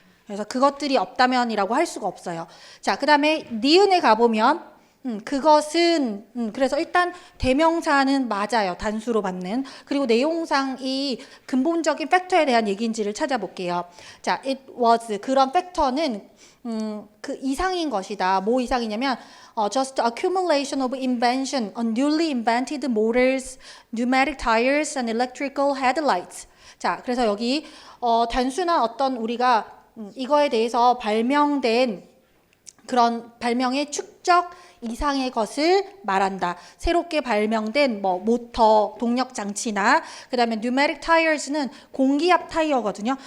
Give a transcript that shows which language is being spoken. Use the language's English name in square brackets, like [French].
[Korean] 그래서 그것들이 없다면이라고 할 수가 없어요. 자, 그 다음에 니은에 가보면 그것은 그래서 일단 대명사는 맞아요. 단수로 받는. 그리고 내용상 이 근본적인 팩터에 대한 얘기인지를 찾아볼게요. 자, [English] it was, [Korean] 그런 팩터는 그 이상인 것이다. 뭐 이상이냐면 [English] just accumulation of invention on newly invented motors, pneumatic tires and electrical headlights. [Korean] 자, 그래서 여기 단순한 어떤 우리가 이거에 대해서 발명된 그런 발명의 축적 이상의 것을 말한다. 새롭게 발명된 뭐 모터, 동력 장치나 그다음에 pneumatic tires는 공기압 타이어거든요.